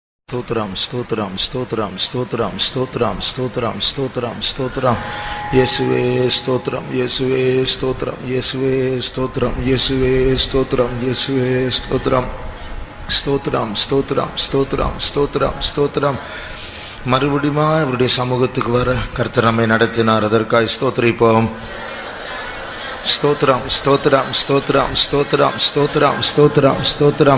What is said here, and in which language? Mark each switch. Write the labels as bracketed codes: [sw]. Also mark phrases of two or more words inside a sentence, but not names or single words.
[te] స్తోత్రం స్తోత్రం స్తోత్రం స్తోత్రం స్తోత్రం స్తోత్రం స్తోత్రం స్తోత్రం యేసువే స్తోత్రం యేసువే స్తోత్రం యేసువే స్తోత్రం యేసువే స్తోత్రం యేసువే స్తోత్రం [ta] ஸ்தோத்திரம் ஸ்தோத்திரம் ஸ்தோத்திரம் ஸ்தோத்திரம் ஸ்தோத்திரம். மறுபடியுமா அவருடைய சமூகத்துக்கு வர கர்த்தர் நம்மை நடத்தினார். அதற்காக ஸ்தோத்திரிப்போம். ஸ்தோத்திரம் ஸ்தோத்திரம் ஸ்தோத்திரம் ஸ்தோத்திரம் ஸ்தோத்திரம் ஸ்தோத்திரம் ஸ்தோத்திரம்.